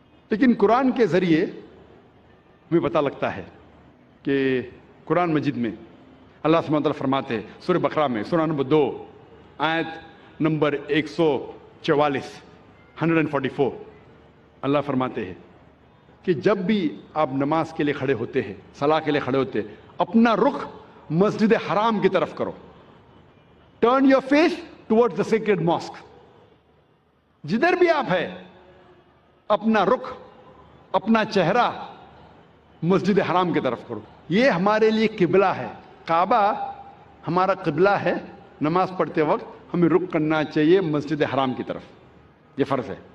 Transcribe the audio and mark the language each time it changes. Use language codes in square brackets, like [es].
[ur] لیکن قرآن کے ذریعے ہمیں پتہ لگتا ہے کہ قرآن مجید میں اللہ سبحانہ وتعالیٰ فرماتے ہیں سورہ بقرہ میں سورہ نمبر 2 آیت نمبر 144 144، اللہ فرماتے ہیں کہ جب بھی آپ نماز کے لیے کھڑے ہوتے ہیں، صلاح کے لیے کھڑے ہوتے ہیں، اپنا رخ مسجد حرام کی طرف کرو. [en] Turn your face toward the sacred mosque. [ur] جدھر بھی آپ ہے اپنا رخ اپنا چہرہ مسجد حرام کی طرف کرو. یہ ہمارے لیے قبلہ ہے. کعبہ ہمارا قبلہ ہے. نماز پڑھتے وقت ہمیں رخ کرنا چاہیے مسجد حرام کی طرف. یہ فرض ہے.